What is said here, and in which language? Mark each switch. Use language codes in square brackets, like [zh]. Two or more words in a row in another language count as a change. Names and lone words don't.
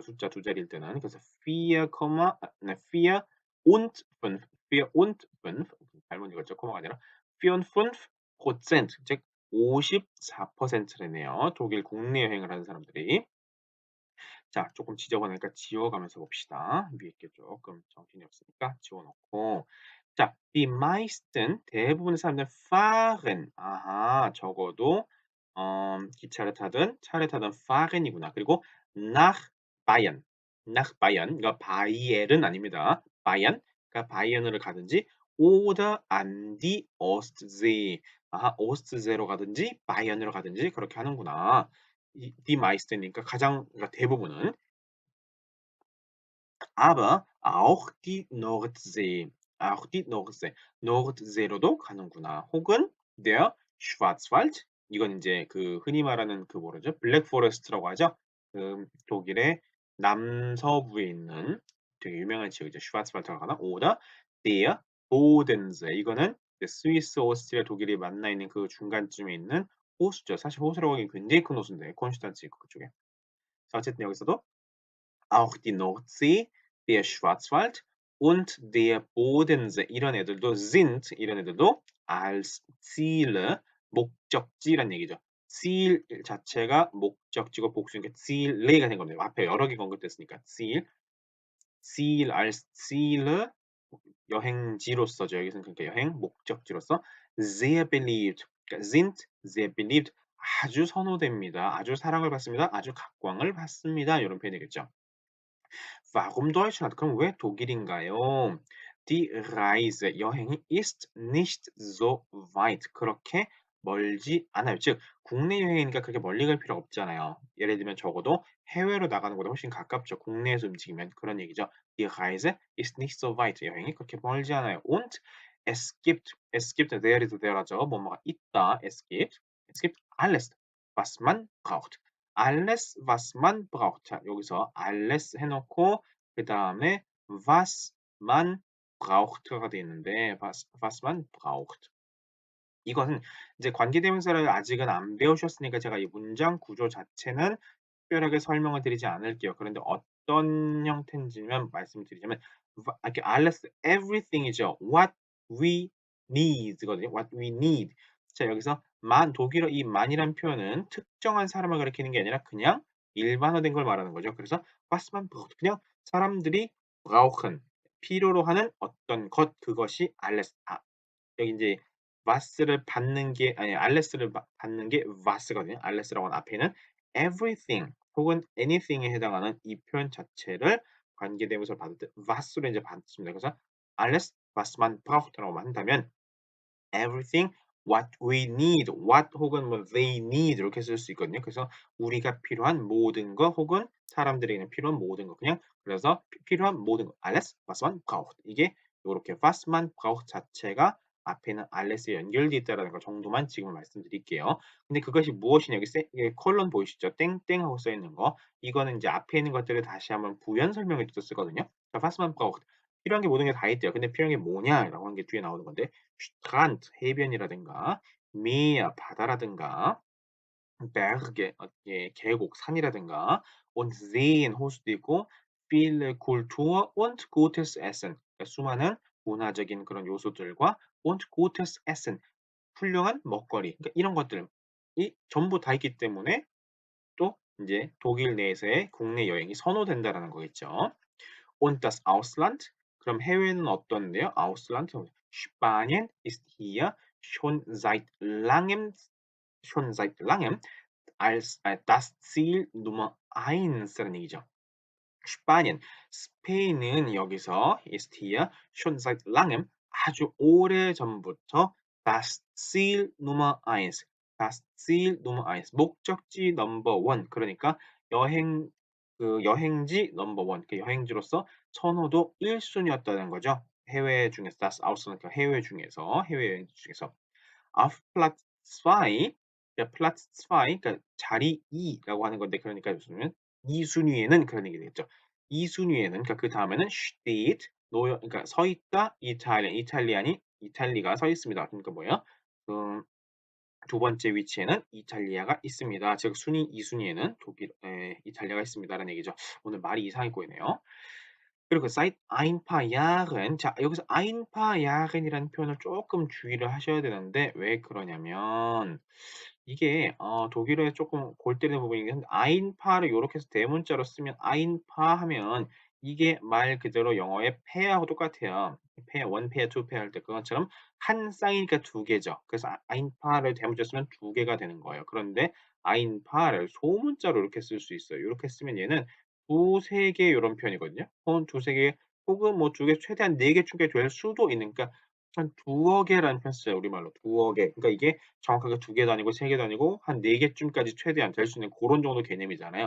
[ko] 숫자 두 자리일 때는. 그래서 4, 네, 4 und 5, 4 und 5. 잘못 읽었죠. 코마가 아니라 4,5%, 즉 54%래네요. 독일 국내 여행을 하는 사람들이. 자, 조금 지저분하니까 지워가면서 봅시다. 위에 게 조금 정신이 없으니까 지워놓고. 자, [de] die meisten, [ko] 대부분의 사람들은 fahren. 아하, 적어도 기차를 타든 차를 타든 fahren이구나. [de] 그리고 nach Bayern, nach Bayern, [ko] 이거 바이에른 아닙니다. [de] Bayern, [ko] 그러니까 바이에른을 가든지 [de] oder an die Ostsee. [ko] 아하, 오스트제로 가든지 바이에른으로 가든지 그렇게 하는구나. [de] die meisteni [ko] 까 가장, 그러니까 대부분은. [de] Aber auch die Nordsee. auch die Nordsee. [ko] Nordse로도 가는구나. [de] 혹은 der Schwarzwald. [ko] 이건 인제 그 흔히 말하는 그 뭐라죠? 블랙 포레스트라고 하죠. 독일의 남서부에 있는 되게 유명한 지역이죠. 슈바르츠왈드가 가나? [de] oder der Bodensee. [ko] 이거는 이제 스위스, 오스트리아, 독일이 만나 있는 그 중간쯤에 있는 호수죠. 사실 호수라고 하기엔 굉장히 큰 호수인데 콘슈탄츠 있고 그쪽에. 자, 어쨌든 여기서도 [de] auch die Nordsee, der Schwarzwald und der Bodensee. [ko] 이런 애들도 sind, 이런 애들도 [de] als Ziele, [ko] 목적지란 얘기죠. Ziel 자체가 목적지고 복수니까 Ziele가 된 겁니다. 앞에 여러 개 언급됐으니까 [de] Ziel, Ziel als Ziele, [ko] 여행지로서죠. 여기서는 그러니까 여행 목적지로서 [de] sehr beliebt, [ko] 그러니까 [de] sind sehr beliebt, [ko] 아주 선호됩니다. 아주 사랑을 받습니다. 아주 각광을 받습니다. 이런 표현이겠죠. [de] Warum Deutschland? [ko] 그럼 왜 독일인가요? [de] Die Reise, 여행이 ist nicht so weit. [ko] 그렇게 멀지 않아요. 즉, 국내 여행이니까 그렇게 멀리 갈 필요 없잖아요. 예를 들면 적어도 해외로 나가는 것보다 훨씬 가깝죠. 국내에서 움직이면 그런 얘기죠. [de] Die Reise ist nicht so weit. [ko] 여행이 그렇게 멀지 않아요. [de] Und es gibt, [en] there is there하죠. [ko] 뭐뭐가 있다. [de] es gibt alles, was man braucht. alles, was man braucht. [ko] 자, 여기서 alles 해놓고 그 다음에 [de] was man braucht [ko] 가 되어 있는데 [de] was man braucht. [ko] 이것은 이제 관계대명사를 아직은 안 배우셨으니까 제가 이 문장 구조 자체는 특별하게 설명을 드리지 않을게요. 그런데 어떤 형태인지만 말씀드리자면 이렇게 alles, [en] everything이죠. What we need거든요. What we need. [ko] 자, 여기서 독일어 이 man이란 표현은 특정한 사람을 가리키는 게 아니라 그냥 일반화된 걸 말하는 거죠. [de] 그래서 was man braucht, [ko] 그냥 사람들이 brauchen, 필요로 하는 어떤 것, 그것이 alles. 여기 이제 was를 받는 게 아니 ales를 받는 게 was거든요. ales라고 하는 앞에는 everything 혹은 anything에 해당하는 이 표현 자체를 관계대명사를 받을 때 was로 이제 받습니다. 그래서 [de] alles, was man braucht [ko] 라고 한다면 [en] everything what we need, what [ko] 혹은 뭐 [en] they need [ko] 이렇게 쓸 수 있거든요. 그래서 우리가 필요한 모든 것 혹은 사람들에게는 필요한 모든 것, 그냥 그래서 필요한 모든 것 [de] alles, was man braucht. [ko] 이게 요렇게 [de] was man braucht [ko] 자체가 앞에는 ales에 연결되어 있다는 거 정도만 지금 말씀드릴게요. 근데 그것이 무엇이냐, 여기 이게 콜론 보이시죠? 땡땡하고 써 있는 거. 이거는 이제 앞에 있는 것들을 다시 한번 부연 설명해 줘서 쓰거든요. 자, [de] was man braucht. [ko] 필요한 게 모든 게 다 있대요. 근데 필요한 게 뭐냐라고 하는 게 뒤에 나오는 건데 Strand, 해변이라든가 Meer, 바다라든가 Berge, 예, 계곡, 산이라든가 [de] und Seen, [ko] 호수도 있고 [de] viele Kultur und gutes Essen, [ko] 그러니까 수많은 문화적인 그런 요소들과 [de] und gutes Essen, [ko] 훌륭한 먹거리, 그러니까 이런 것들이 전부 다 있기 때문에 또 이제 독일 내에서의 국내 여행이 선호된다라는 거겠죠. [de] Und das Ausland, [ko] 그럼 해외는 어떤데요? [de] Ausland, Spanien ist hier schon seit langem als das Ziel Nummer 1라는 얘기죠. Spanien, [ko] 스페인은 여기서 [de] ist hier schon seit langem, [ko] 아주 오래전부터 [de] das Ziel Nummer 1, das Ziel Nummer 1, [ko] 목적지 넘버 1, 그러니까 여행지 넘버 1, 그 여행지로서 선호도 1순위였다는 거죠. 해외 중에서 [de] das Ausland, [ko] 해외 중에서, 해외여행 중에서. [de] auf Platz zwei, [ko] 야 Platz 2 그러니까 자리 2라고 하는 건데 그러니까 무슨 2 순위에는 그런 얘기 되겠죠. 2 순위에는 그러니까 그다음에는 steht 놓여 그러니까 서 있다 이탈리안이 이탈리가 서 있습니다. 그러니까 뭐예요? 그 두 번째 위치에는 이탈리아가 있습니다. 즉 순위 2 순위에는 이탈리아가 있습니다라는 얘기죠. 오늘 말이 이상해 보이네요. 그리고 [de] seit ein paar Jahren [ko] 자 여기서 [de] ein paar Jahren [ko] 이라는 표현을 쪼끔 주의를 하셔야 되는데 왜 그러냐면 이게 독일어에 쪼끔 골 때리는 부분이긴 한데 [de] ein paar [ko] 를 요렇게 해서 대문자로 쓰면 [de] ein paar [ko] 하면 이게 말 그대로 영어의 pair하고 똑같아요. [en] pair, one pair, two pair [ko] 할 때 그것처럼 한 쌍이니까 두 개죠. 그래서 [de] ein paar [ko] 를 대문자로 쓰면 두 개가 되는 거예요. 그런데 [de] ein paar [ko] 를 소문자로 이렇게 쓸 수 있어요. 요렇게 쓰면 얘는 두세 개 요런 표현이거든요. 혹은 두세 개 혹은 뭐 두 개 최대한 네 개 충족이 될 수도 있는 그러니까 한 두어 개라는 표현 써요, 우리말로. 두어 개. 그러니까 이게 정확하게 두 개도 아니고 세 개도 아니고 한 네 개쯤까지 최대한 될 수 있는 고런 정도 개념이잖아요.